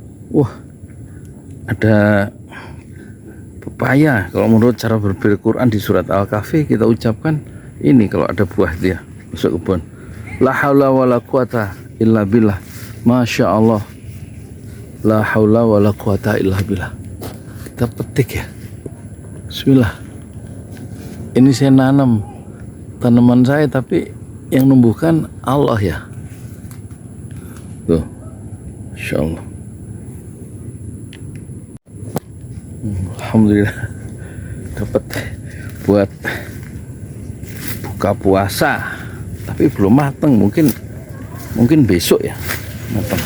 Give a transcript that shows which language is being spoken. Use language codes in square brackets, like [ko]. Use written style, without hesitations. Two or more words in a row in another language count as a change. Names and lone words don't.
[id] Wah, ada pepaya. Kalau menurut cara berpikir Quran di surat Al-Kahfi, kita ucapkan ini kalau ada buah dia masuk kebun. [ar] لا حول ولا قوة إلا بالله. ما شاء الله. لا حول ولا قوة إلا بالله. [id] Kita petik ya. Bismillah. Ini saya nanam tanaman saya, tapi yang numbuhkan Allah ya. Tuh, [ar] ما شاء الله. [id] Alhamdulillah dapat buat buka puasa, tapi belum matang, mungkin besok ya matang.